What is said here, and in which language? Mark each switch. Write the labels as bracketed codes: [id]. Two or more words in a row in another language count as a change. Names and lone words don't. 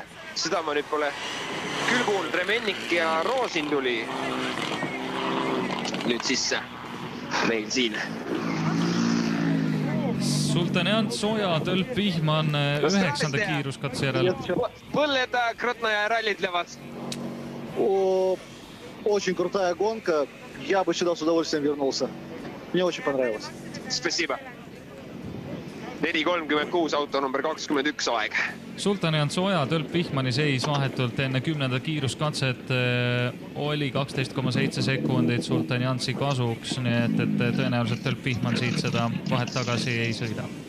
[et] Seda ma nüüd pole küll kuulnud. Remennik ja Roosin tuli nüüd sisse meil siin. Sultan Jants, Oja, Tölp, Vihman 9. kiiruskatse järel. Põlled Krotnaja rallid levad. [ru] Очень крутая гонка. Я бы сюда с удовольствием вернулся. Мне очень понравилось. [et] Спасибо. 4.36 auto number 21 aeg. Sultan Jants, Oja, Tölp, Vihmani seis vahetult enne 10. kiiruskatset oli 12,7 sekundit Sultan Jantsi kasuks, nii et tõenäoliselt Tölp, Vihman siit seda vahet tagasi ei sõida.